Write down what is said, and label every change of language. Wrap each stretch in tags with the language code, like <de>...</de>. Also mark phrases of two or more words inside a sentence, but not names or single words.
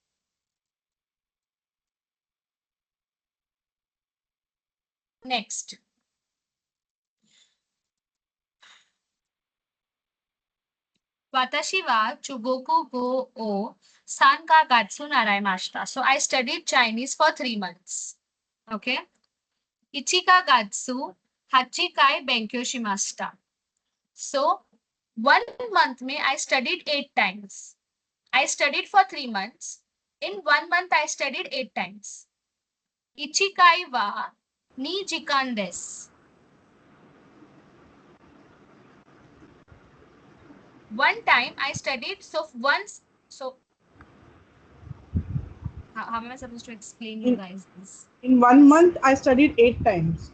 <en>Next.</en> <ja>私は中国語を三か月習いました.</ja> <en>So I studied Chinese for 3 months.</en> <ja>Okay. 一か月八回勉強しました.</ja> <en>So 1 month mein I studied 8 times. I studied for 3 months. In 1 month I studied 8 times.</en> <ja>一回は二時間です.</ja> <en>1 time I studied, so once, so how am I supposed to explain you guys this? In 1 month, I studied 8 times.</en>